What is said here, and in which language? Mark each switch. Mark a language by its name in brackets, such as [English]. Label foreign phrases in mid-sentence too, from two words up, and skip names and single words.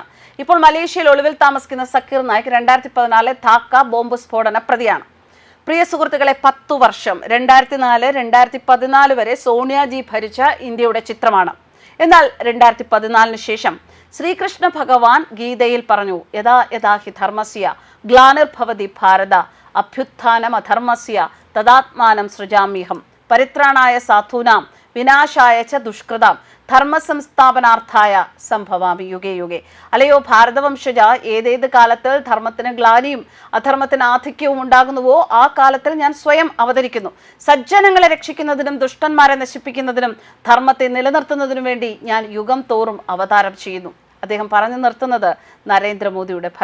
[Malayalam] ഇപ്പോൾ മലേഷ്യയിൽ ഒളിവിൽ താമസിക്കുന്ന സക്കീർ നായിക് 2014 ധാക്ക ബോംബ് സ്ഫോടന പ്രതിയാണ്. പ്രിയ സുഹൃത്തുക്കളെ, 10 വർഷം 2004-2014 വരെ സോണിയാജി ഭരിച്ച ഇന്ത്യയുടെ ചിത്രമാണ്. എന്നാൽ 2014 ശേഷം ശ്രീകൃഷ്ണ ഭഗവാൻ ഗീതയിൽ പറഞ്ഞു, [Sanskrit] യഥാ യഥാ ഹി ധർമ്മസ്യ ഗ്ലാനിർഭവതി ഭാരത അഭ്യുത്ഥാനം അധർമ്മസ്യ തദാത്മാനം സൃജാമ്യഹം പരിത്രാണായ സാധൂനാം വിനാശായ ച ദുഷ്കൃതാം ധർമ്മസംസ്ഥാപനാർത്ഥായ സംഭവാമി യുഗേ യുഗേ. [Malayalam] അല്ലയോ ഭാരതവംശജ, ഏതേത് കാലത്തിൽ ധർമ്മത്തിന് ഗ്ലാനിയും അധർമ്മത്തിന് ആധിക്യവും ഉണ്ടാകുന്നുവോ ആ കാലത്തിൽ ഞാൻ സ്വയം അവതരിക്കുന്നു. സജ്ജനങ്ങളെ രക്ഷിക്കുന്നതിനും ദുഷ്ടന്മാരെ നശിപ്പിക്കുന്നതിനും ധർമ്മത്തെ നിലനിർത്തുന്നതിനും വേണ്ടി ഞാൻ യുഗം തോറും അവതാരം ചെയ്യുന്നു. അദ്ദേഹം പറഞ്ഞു നിർത്തുന്നത് നരേന്ദ്രമോദിയുടെ ഭരണത്തിലാണ്.